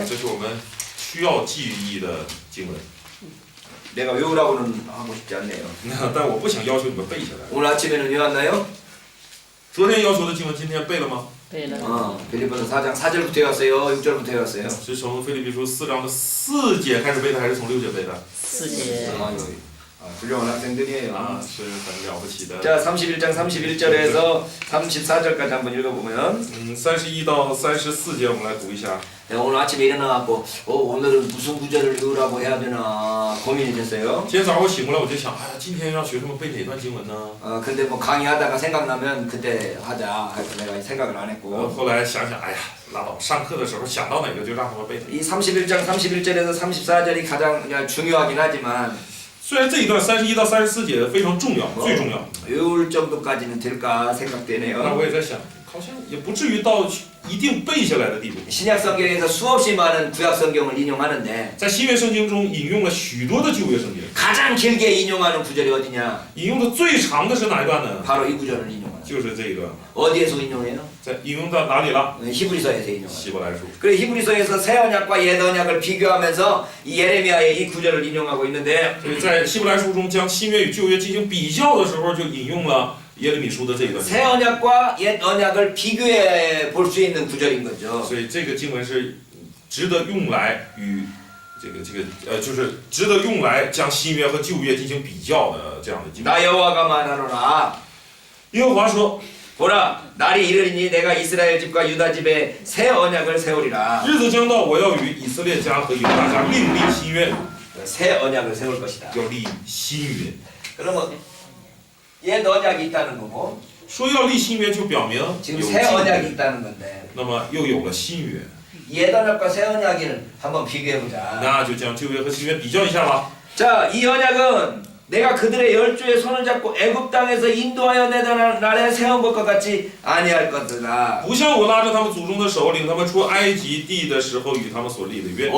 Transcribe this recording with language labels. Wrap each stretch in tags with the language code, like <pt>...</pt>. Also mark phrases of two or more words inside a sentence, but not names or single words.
<zh>这是我们需要记忆的经文。</zh> <ko>내가 외우라고는 하고 싶지 않네요.</ko> <zh>但我不想要求你们背下来。</zh> <ko>오늘 아침에는 외웠나요?</ko> <zh>昨天要求的经文，今天背了吗？</zh> <ko>빌립보서 4장 4절부터 외웠어요. 6절부터 외웠어요.</ko> <zh>是从腓立比书4章的4节开始背的，还是从6节背的？</zh> <ko>4제. 훌륭한 학생들이에요.</ko> <zh>啊，是很了不起的。</zh> <ko>자, 31장 31절에서 34절까지 한번 읽어보면</ko> <zh>31 到34节我们来读一下。</zh> <ko>내가 오늘 아침에 일어나갖고 오늘은 무슨 구절을 외우라고 해야 되나 고민이 됐어요.</ko> <zh>今天早上我醒过来，我就想，哎呀，今天让学生们背哪段经文呢？</zh> <ko>근데 뭐 강의하다가 생각나면 그때 하자. 그래서 내가 생각을 안 했고</ko> <zh>后来想想，哎呀，拉倒，上课的时候想到哪个就让他们背哪个。</zh> <ko>이 31장 31절에서 34절이 가장 그냥 중요하긴 하지만</ko> <zh>虽然这一段31到34节非常重要，最重要，</zh> <ko>외울 정도까지는 될까</ko> <zh>但</zh> <ko>생각되네요.</ko> <zh>我也在想，好像也不至于到一定背下来的地步。</zh> <ko>신약 성경에서 수없이 많은 구약 성경을 인용하는데</ko> <zh>在新约圣经中引用了许多的旧约圣经，</zh> <ko>가장 길게 인용하는 구절이 어디냐?</ko> <zh>引用的最长的是哪一段呢？</zh> <ko>바로 이 구절을 인용하는.</ko> <zh>就是这一段，</zh> <ko>어디에서 인용해요?</ko> <zh>在引用到哪里了？</zh> <ko>히브리서에서 인용해요.</ko> <zh>希伯来书。</zh> <ko>그래서 히브리서에서 새 언약과 옛 언약을 비교하면서 이 예레미야의 이 구절을 인용하고 있는데</ko> <zh>所以在希伯来书中将新约与旧约进行比较的时候，就引用了耶利米书的这一段经</zh> <ko>새 언약과 옛 언약을 비교해 볼 수 있는 구절인</ko> <zh>文。</zh> <ko>거죠.</ko> <zh>所以这个经文是值得用来与就是值得用来将新约和旧约进行比较的这样的经文。</zh> <ko>나 여호와가 말하노라.</ko> <zh>耶和华说</zh> <ko>보라, 날이 이르리니 내가 이스라엘 집과 유다 집에 새 언약을 세우리라. ：“</ko> <zh>日子将到，我要与以色列家和犹大家另立新约，</zh> <ko>새 언약을 세울 것이다.</ko> <zh>要立新约。</zh> <ko>그러면 옛 언약이 있다는 거고</ko> <zh>说要立新约，就表明</zh> <ko>지금</ko> <zh>有</zh> <ko>새</ko> <zh>旧</zh> <ko>언약이</ko> <zh>约，</zh> <ko>있다는 건데</ko> <zh>那么又有了新约，</zh> <ko>옛 언약과 새 언약을 한번 비교해 보자.</ko> <zh>那就将旧约和新约比较一下吧。</zh> <ko>자, 이 언약은 내가 그들의 열조의 손을 잡고 애굽 땅에서 인도하여 내던 날에 세운 것과 같이 아니할 것이다.</ko> <zh>不像我拉着他们祖宗的手，领他们出埃及地的时候与他们所立的约。</zh>